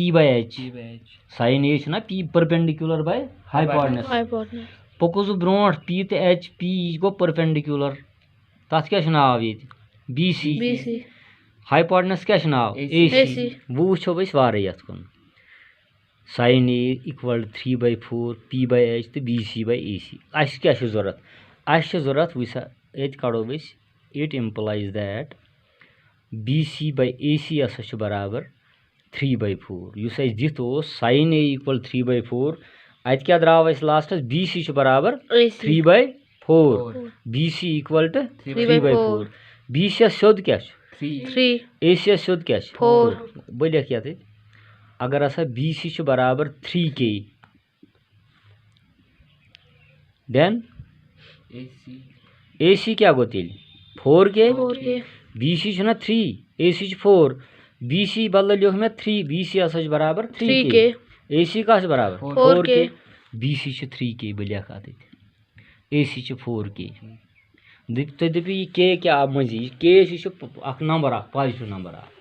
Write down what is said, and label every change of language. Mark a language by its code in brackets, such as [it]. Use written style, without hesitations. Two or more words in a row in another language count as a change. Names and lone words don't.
[ks] P/H साइन A ना P [en] perpendicular by hypotenuse [ks] पकुस ब्रोट P तो H P गो परपेंडिकुलर तथ क्या नाव ये BC हाइपोटेन्यूज क्या नाव AC वो वो वारे यथ कुन साइन A = 3/4 P/H तो BC/AC क्या जरूरत वह ये कड़ो [en] it implies that [ks] BC/AC बराबर 3/4 युस दित साइन A = 3/4 अत क्या द्राव लास्टस BC बराबर 3/4 BC = 3/4 BC सोद क्या 3 AC सोद क्या 4 बह लिख ये अगर हसा BC बराबर 3K देन AC क्या गो तेल 4K BC ना 3 AC 4 BC बदल लिख मैं 3 BC बराबर 3K AC का बराबर 4K BC 3K बह लिख AC 4K तुम दपो यह K क्या मजी K यह नंबर [en] positive number